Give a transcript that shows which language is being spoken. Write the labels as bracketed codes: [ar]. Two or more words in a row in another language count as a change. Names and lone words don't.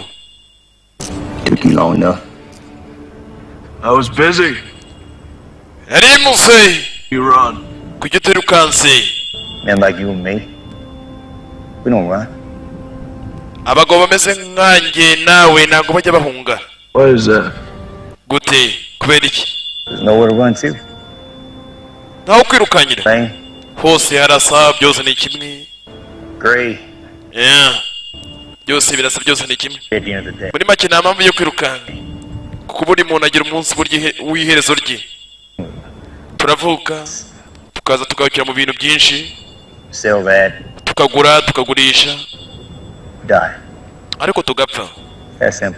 [en] Took you long enough. I was busy. [rw] yari muze [en] You run. [rw] kujya utirukanse [en] Men like you and me, we don't run. [rw] abagabo bameze nkanjye nawe ntabwo bajya bahunga [en] Why is that? [rw] gute kubera iki [en] There's nowhere to run to. [rw] ntaho kwirukanyira [en] Same. [rw] hose harasa byose ni kimwe [en] Gray. Yeah. [rw] byose birasa byose ni kimwe [en] At the end of the day. [rw] muri make nta mpamvu yo kwirukanka kuko buri muntu agira umunsi w'iherezo rye turavuka tukaza tugarukira mu bintu byinshi [en] Sell that. [rw] tukagura tukagurisha [en] Die. [rw] ariko tugapfa [en] That's simple.